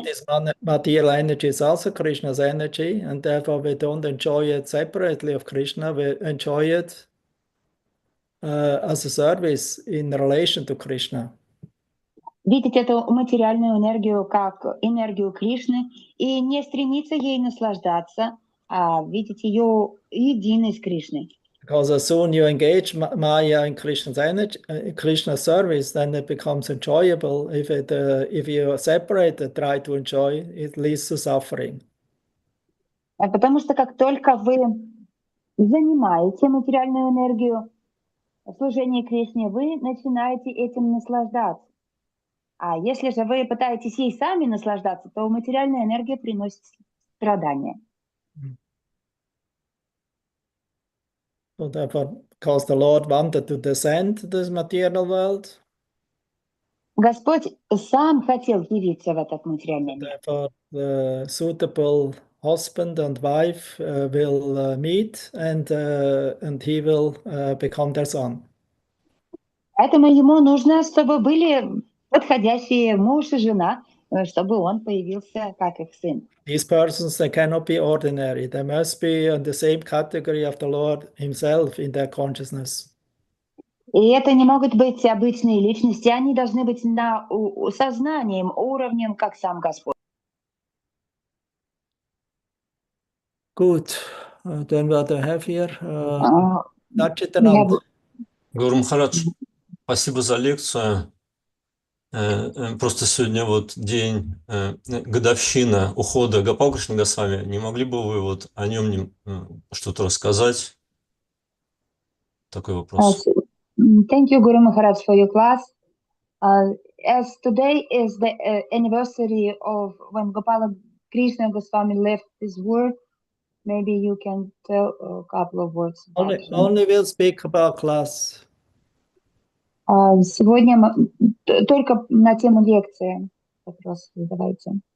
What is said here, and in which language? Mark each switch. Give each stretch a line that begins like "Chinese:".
English: See, this material energy is also Krishna's energy, and therefore we don't enjoy it separately of Krishna. We enjoy it as a service in relation to Krishna.
Russian: Видеть эту материальную энергию как энергию Кришны и не стремиться ей наслаждаться, а видеть ее единой с Кришной.
English: Because as soon you engage Maya in Krishna's energy, Krishna's service, then it becomes enjoyable. If you separate it, try to enjoy, it leads to suffering.
Russian: Потому что как только вы занимаете материальную энергию в служении Кришне, вы начинаете этим наслаждаться. А если же вы пытаетесь ей сами наслаждаться, то материальная энергия приносит страдания.
English: So therefore, because the Lord wanted to descend to this material world,
Russian: Господь сам хотел явиться в этот материальный мир.
English: therefore the suitable husband and wife will meet, and he will become their son.
Russian: Поэтому ему нужно, чтобы были подходящий муж и жена, чтобы он появился как их сын.
English: These persons, they cannot be ordinary. They must be in the same category of the Lord himself in their consciousness.
Russian: И это не могут быть обычные личности, они должны быть сознанием, уровнем, как сам Господь.
German: Gut, dann wir da
English: have here.
Russian: Я Satchitanand. Гуру Махарадж, спасибо за лекцию. Просто сегодня вот день, годовщина ухода Гопал Кришны Госвами. Не могли бы вы вот о нем что-то рассказать? Такой вопрос.
English: Thank you, Guru Maharaj, for your class. As today is the anniversary of when Gopala Krishna Goswami left this world, maybe you can tell a couple of words about him. Only we'll speak about class.
Russian: Сегодня только на тему лекции вопрос задавайте.